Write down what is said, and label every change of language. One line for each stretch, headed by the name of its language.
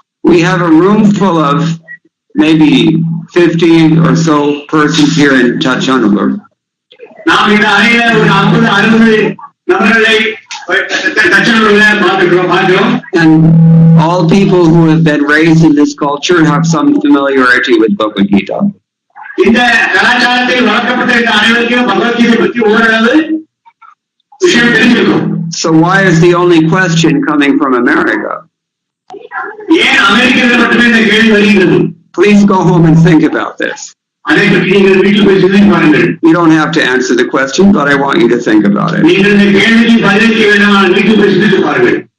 English: We have a room full of maybe 50 or so persons here in Tachanallur.
Tamil: நாம் இந்த அறையில ஒரு 50-60 நபர்களை
English: and all people who have been raised in this culture have some familiarity with Bhagavad Gita.
Tamil: இந்த கலாச்சாரத்தில் வளர்க்கப்பட்ட இந்த அனைவருக்கும் பகவத்கீதை பற்றி ஓரளவு விஷயம் தெரிஞ்சிருக்கும்.
English: So why is the only question coming from America?
Tamil: ஏன் அமெரிக்கர்கள் மட்டுமே இந்த கேள்வி வருகிறது?
English: Please go home and think about this.
Tamil: அதை பற்றி நீங்கள் வீட்டில் போய் சிந்தித்து பாருங்கள்.
English: You don't have to answer the question, but I want you to think about it.
Tamil: நீங்கள் இந்த கேள்விக்கு பதிலளிக்க வேண்டாம், வீட்டில் போய் சிந்தித்து பாருங்கள்.